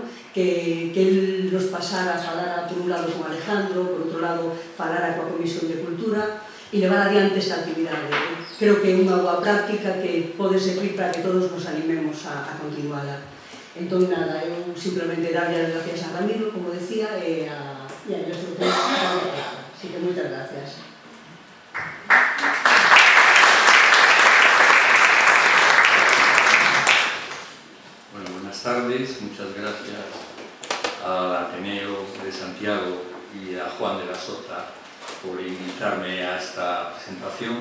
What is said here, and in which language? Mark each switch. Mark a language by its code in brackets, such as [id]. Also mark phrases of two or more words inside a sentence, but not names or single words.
[gl] Que el nos pasara a falar por un lado con Alejandro, por outro lado falara coa Comisión de Cultura e levar adiante esta actividade. Creo que é unha boa práctica que pode servir para que todos nos animemos a continuala. Entón, nada, eu simplemente darlle as gracias a Ramiro, como decía, e a nuestro traballo. Así que moitas gracias. [es] Bueno, buenas tardes, muchas gracias al Ateneo de Santiago y a Juan de la Sota por invitarme a esta presentación.